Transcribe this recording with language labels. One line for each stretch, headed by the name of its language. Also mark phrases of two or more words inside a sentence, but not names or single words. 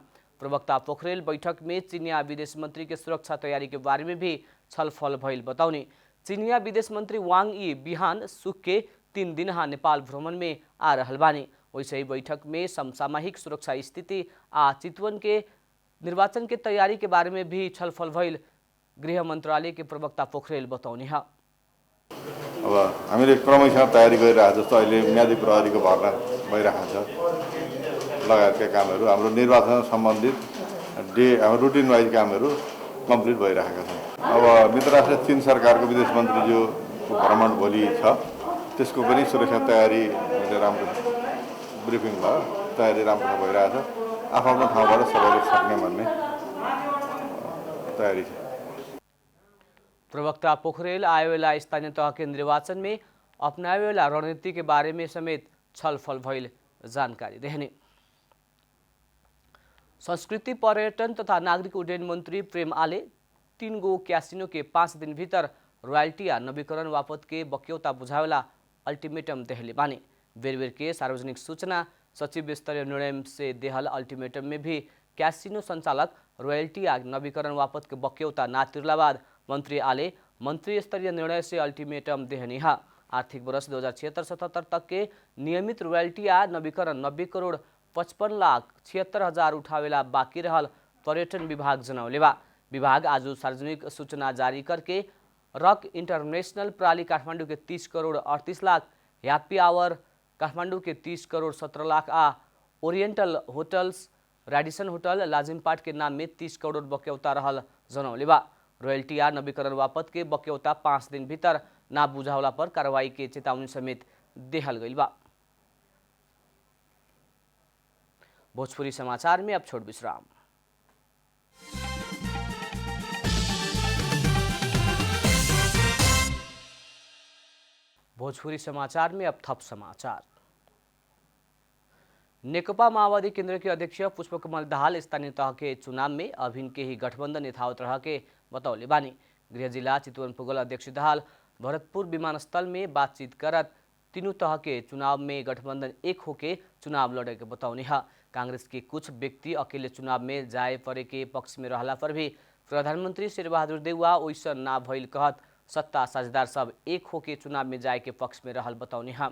Bhojpuri: प्रवक्ता पोखरेल बैठक में चीनिया विदेश मंत्री के सुरक्षा तैयारी के बारे में भी छलफल भइल बतौने। चीनिया विदेश मंत्री वांग यी बिहान सुख के 3 दिन नेपाल भ्रमण में आ रहल बानी। वैसे ही बैठक में समसामयिक सुरक्षा स्थिति चितवन के निर्वाचन के तैयारी के बारे में भी छलफल भइल गृह मंत्रालय के प्रवक्ता पोखरेल बताउने हैं।
Nepali: अब हामीले क्रमशः तयारी गरिरहेको जस्तो अहिले म्यादी प्रहरीको भर्ना भइरहेको छ लगायतका कामहरू हाम्रो निर्वाचन सम्बन्धित हाम्रो
English: routine wise
Nepali: कामहरू कम्प्लिट भइरहेका छन्। अब मित्रराष्ट्र चीन सरकारको विदेश मन्त्रीज्यूको भ्रमण भोलि छ, त्यसको पनि सुरक्षा तयारी राम्रो ब्रिफिङ भयो, तयारी राम्रो भइरहेको छ। आफ्नो ठाउँबाट सबैले सक्ने भन्ने तयारी छ।
Bhojpuri: प्रवक्ता पोखरेल आएवाला स्थानीय तह के निर्वाचन में अपनावेला रणनीति के बारे में समेत छलफल भइल जानकारी देहने। संस्कृति पर्यटन तथा नागरिक उड्डयन मंत्री प्रेम आले 3 गो क्यासिनो के 5 दिन भीतर रॉयल्टी नवीकरण बापत के बक्यौता बुझावेला अल्टीमेटम देहले बानी। बेर के सार्वजनिक सूचना सचिव स्तरीय निर्णय से देहल अल्टीमेटम में भी क्यासिनो संचालक रॉयल्टी नवीकरण बापत के बक्यौता ना तिरला बाद मंत्री आले मंत्री स्तरीय निर्णय से अल्टीमेटम देहनी है। आर्थिक वर्ष 2076-77 तक के नियमित रॉयल्टी नवीकरण 90 करोड़ 55,76,000 उठावेला बाकी रहल पर्यटन विभाग जनौले बा। विभाग आज सार्वजनिक सूचना जारी करके रक इंटरनेशनल प्राली काठमाडौँ के 30 करोड़ 38 लाख, हैप्पी आवर काठमाडौँ के 30 करोड़ 17 लाख ओरिएंटल होटल्स रेडिसन होटल लाजिमपाट के नाम में 30 करोड़ बक्यौता रहल जनौले बा। रॉयल्टी या नवीकरण बापत के बक्यौता 5 दिन भीतर ना बुझावला पर कार्रवाई के चेतावनी समेत देहल गई बा। भोजपुरी समाचार में अब छोट विश्राम। भोजपुरी समाचार में अब थप समाचार। नेकपा माओवादी केंद्र के अध्यक्ष पुष्पकमल दाहाल स्थानीय तह के चुनाव में अभिन के ही गठबंधन यथावत रह के बतौले बानी। गृह जिला चितवन पुगल अध्यक्ष दाहाल भरतपुर विमानस्थल में बातचीत करत तीनों तह के चुनाव में गठबंधन एक होके चुनाव लड़े के बतौनी है। कांग्रेस के कुछ व्यक्ति अकेले चुनाव में जाए पड़े के पक्ष में रहला पर भी प्रधानमंत्री शेरबहादुर देउवा ओइसन ना भइल कहत सत्ता साझेदार सब एक होके चुनाव में जाए के पक्ष में रहल बतौनी है।